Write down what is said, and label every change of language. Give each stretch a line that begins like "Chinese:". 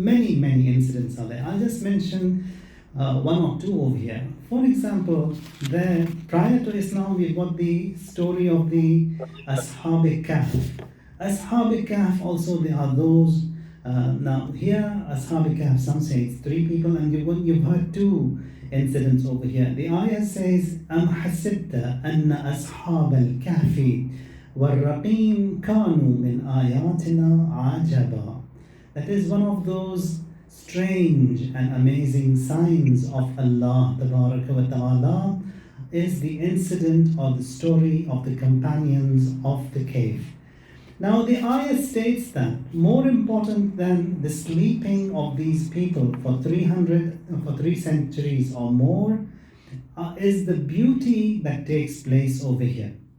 English: Many incidents are there. I'll just mention one or two over here. For example, there prior to Islam, we've got the story of the Ashab-e-Kahf. Ashab-e-Kahf also, there are those. Now here, Ashab-e-Kahf, some say it's 3 people, and you've heard 2 incidents over here. The ayah says,
Arabic: أَمْ حَسِبْتَ أَنَّ أَصْحَابَ الْكَهْفِ وَالرَّقِيمِ كَانُوا مِنْ آيَاتِنَا عَجَبًا.
English: That is one of those strange and amazing signs of Allah Tabaraka wa Ta'ala, is the incident or the story of the companions of the cave. Now the ayah states that more important than the sleeping of these people for 3 centuries or more is the beauty that takes place over here.